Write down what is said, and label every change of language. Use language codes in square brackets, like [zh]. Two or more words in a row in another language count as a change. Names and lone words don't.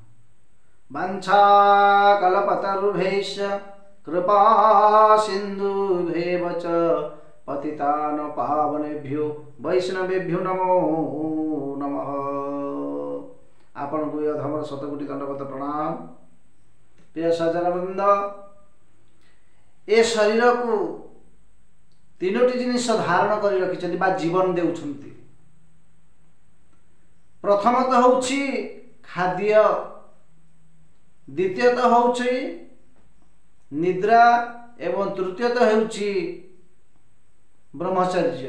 [sa] वाञ्छाकल्पतरुभ्यश्च कृपा सिन्धुभ्येव च पतितानां पावनेभ्यो वैष्णवेभ्यो नमो नमः। [or] ଆପଣଙ୍କୁ ଅଧମର ଶତକୋଟି ଦଣ୍ଡବତ ପ୍ରଣାମ। ପ୍ରିୟ ସଜ୍ଜନବୃନ୍ଦ, ଏ ଶରୀର କୁ ତିନୋଟି ଜିନିଷ ଧାରଣ କରି ରଖିଛନ୍ତି ବା ଜୀବନ ଦେଉଛନ୍ତି। ପ୍ରଥମତଃ ହେଉଛି ଖାଦ୍ୟ, ଦ୍ୱିତୀୟତଃ ହେଉଛି ନିଦ୍ରା ଏବଂ ତୃତୀୟତଃ ହେଉଛି ବ୍ରହ୍ମଚର୍ଯ୍ୟ।